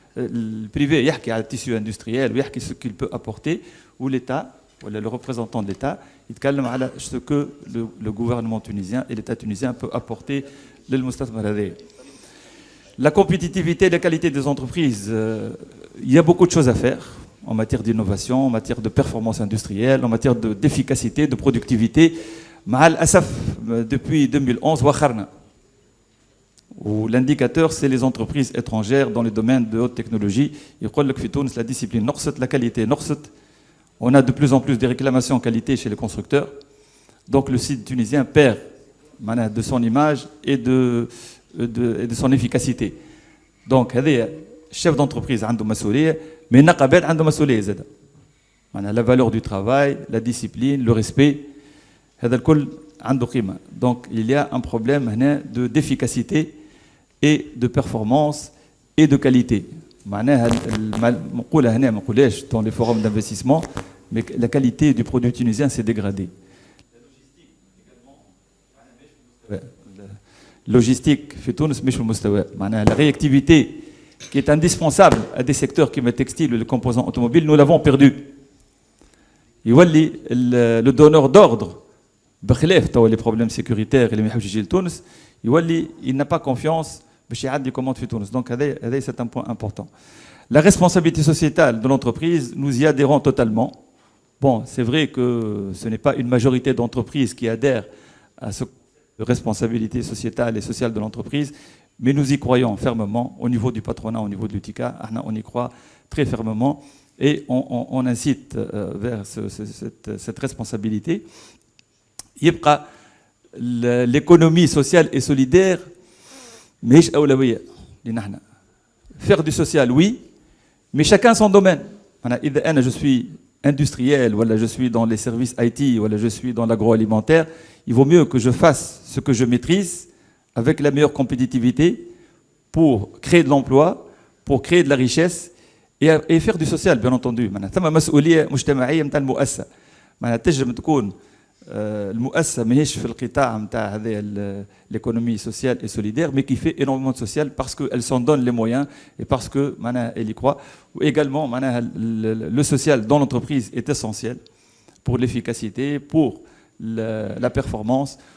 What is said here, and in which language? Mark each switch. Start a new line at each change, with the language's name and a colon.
French: Le privé
Arabic: يحكي على التيسيو
French: industriel
Arabic: ويحكي
French: ce qu'il peut apporter, ou l'État ou le représentant de l'État
Arabic: يتكلم على
French: ce que le gouvernement tunisien et l'État tunisien peut apporter
Arabic: للمستثمر هذايا.
French: La compétitivité et la qualité des entreprises, il y a beaucoup de choses à faire en matière d'innovation, en matière de performance industrielle, en matière d'efficacité, de productivité.
Arabic: مع الأسف
French: depuis 2011
Arabic: وخرنا.
French: Où l'indicateur, c'est les entreprises étrangères dans le domaine de haute technologie. Il y a
Arabic: في تونس
French: la discipline
Arabic: نقصت,
French: la qualité نقصت. On a de plus en plus des réclamations en qualité chez les constructeurs. Donc le site tunisien perd de son image et de son efficacité.
Arabic: Donc هذا
French: chef d'entreprise
Arabic: عنده مسؤولية,
French: mais
Arabic: النقابات عنده مسؤولية زادة.
French: La valeur du travail, la discipline, le respect, هذا الكل عنده قيمة. Donc il y a un problème
Arabic: هنا
French: d'efficacité et de performance et de qualité.
Arabic: معناها نقولها هنا ما نقولهاش
French: dans les forums d'investissement, mais la qualité du produit tunisien s'est dégradée. Logistique
Arabic: في تونس مش في المستوى. معناها
French: la réactivité qui est indispensable à des secteurs comme le textile ou les composants automobiles, nous l'avons perdu.
Arabic: يولي
French: le donneur d'ordre
Arabic: بخلاف توا
French: les problèmes sécuritaires
Arabic: اللي ما يحبش يجي لتونس, يولي
French: il n'a pas confiance
Arabic: باش يعدي
French: commande
Arabic: في تونس.
French: Donc
Arabic: هذا
French: c'est un point important. La responsabilité sociétale de l'entreprise, nous y adhérons totalement. Bon, c'est vrai que ce n'est pas une majorité d'entreprises qui adhèrent à cette responsabilité sociétale et sociale de l'entreprise, mais nous y croyons fermement au niveau du patronat, au niveau de l'UTICA. On y croit très fermement et on incite vers cette responsabilité.
Arabic: يبقى
French: l'économie sociale et solidaire
Arabic: ماهيش أولوية لنا احنا.
French: Faire du social, oui, mais chacun son domaine.
Arabic: إذا أنا
French: je suis industriel, voilà, je suis dans les services IT, voilà, je suis dans l'agroalimentaire, il vaut mieux que je fasse ce que je maîtrise avec la meilleure compétitivité pour créer de l'emploi, pour créer de la richesse et faire du social, bien entendu.
Arabic: ثم مسؤولية مجتمعية نتاع المؤسسة. تنجم تكون المؤسسة ماهيش في القطاع نتاع هذه
French: l'économie sociale et solidaire, mais qui fait énormément de social parce qu'elle s'en donne les moyens et parce que elle y croit. Ou également, le social dans l'entreprise est essentiel pour l'efficacité, pour la performance.